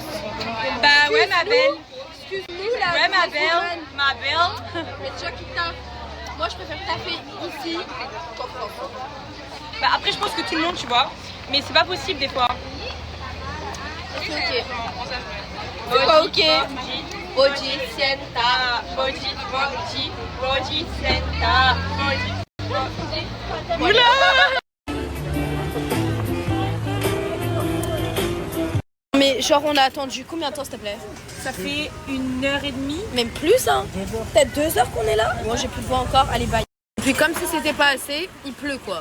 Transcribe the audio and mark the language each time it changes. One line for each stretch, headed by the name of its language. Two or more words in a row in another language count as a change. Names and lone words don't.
French: Bah ouais ma belle. Excuse-nous là. Ouais ma belle. Ma belle. Mais déjà qui taffe. Moi je préfère taffer ici qu'en France. Bah après je pense que tout le monde tu vois. Mais c'est pas possible des fois. C'est ok. C'est pas ok. Boji, sienta. Boji, boji, boji, sienta. Boji. Oula! Mais genre on a attendu combien de temps s'il te plaît? Ça fait 1h30. Même plus hein. Peut-être 2 heures qu'on est là. Moi j'ai plus de voix encore, allez bye. Et puis comme si c'était pas assez, il pleut quoi.